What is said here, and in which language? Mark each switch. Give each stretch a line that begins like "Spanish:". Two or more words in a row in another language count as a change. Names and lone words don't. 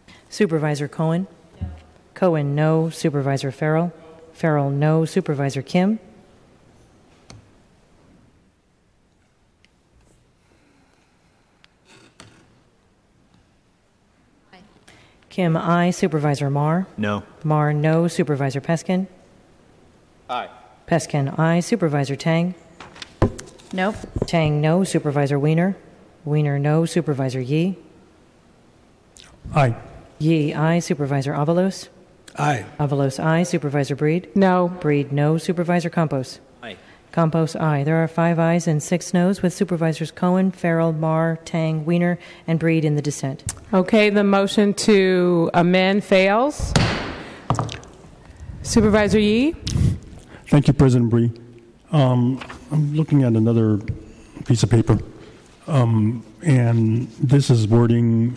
English: Supervisor Cohen? Cohen, no. Supervisor Farrell? Farrell, no. Supervisor Kim? Kim, aye. Supervisor Marr? No. Marr, no. Supervisor Peskin? Aye. Peskin, aye. Supervisor Tang? Nope. Tang, no. Supervisor Weiner? Weiner, no. Supervisor Yee? Aye. Yee, aye. Supervisor Avalos? Aye. Avalos, aye. Supervisor Breed? No. Breed, no. Supervisor Campos? Aye. Campos, aye. There are 5 ayes and 6 noes, with Supervisors Cohen, Farrell, Marr, Tang, Weiner, and Breed in the dissent. Okay, the motion to amend fails. Supervisor Yee? Thank you, President Bree. I'm looking at another piece of paper, and this is wording